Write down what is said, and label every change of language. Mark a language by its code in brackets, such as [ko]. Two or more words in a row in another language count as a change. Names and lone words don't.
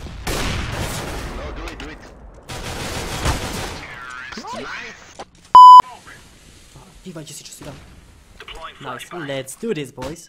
[en] No, do it. Nice. [sk] Dívajte si, čo si dám. [en] Nice, let's do this, boys.